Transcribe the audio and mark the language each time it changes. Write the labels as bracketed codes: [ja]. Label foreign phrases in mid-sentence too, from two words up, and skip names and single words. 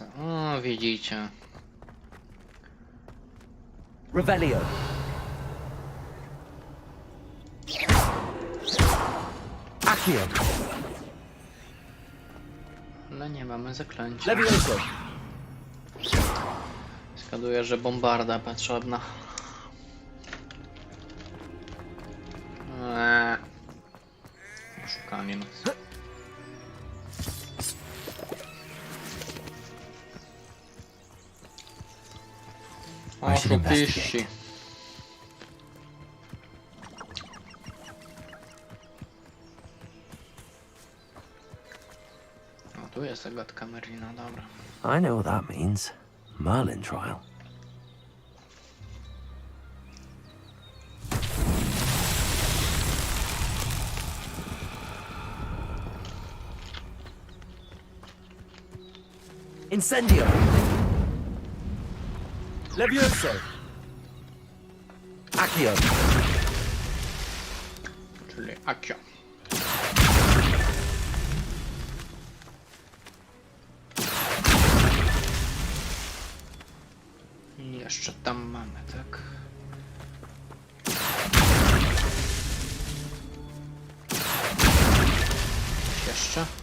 [pl] O, widzicie. Revelio. Accio. Ale nie mamy zaklęcia. Levioso. Zgaduję, że bombarda potrzebna. Oszukanie nas. Oszukiści. O, tu jest zagadka Merlina, dobra. [en] I know what that means. Merlin trial. [pl] Incendio. Levioso. Accio. Czyli Accio. I jeszcze tam mamy, tak? Coś jeszcze?